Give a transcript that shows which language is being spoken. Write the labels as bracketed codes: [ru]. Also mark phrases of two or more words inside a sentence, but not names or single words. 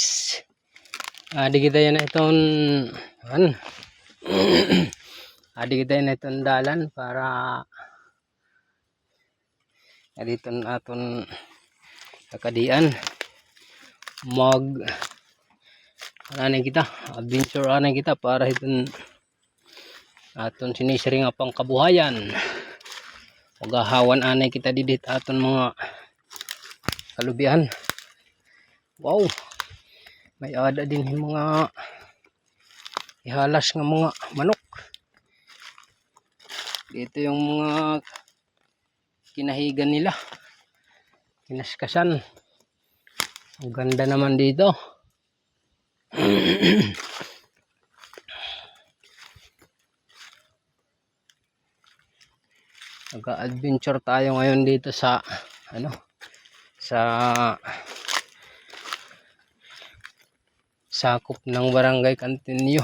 [war] Adi kita yan itong adi kita yan itong dalan para dito aton kakadian mag kita adventure kita para itong aton sinisiring pang kabuhayan. Magahawan anay kita didit aton mga kalubian. [tl] Wow, may ada din yung mga ihalas ng mga manok. Dito yung mga kinahigan nila, kinaskasan. Ang ganda naman dito. Nag-adventure tayo ngayon dito sa sakop ng Barangay Cantinio.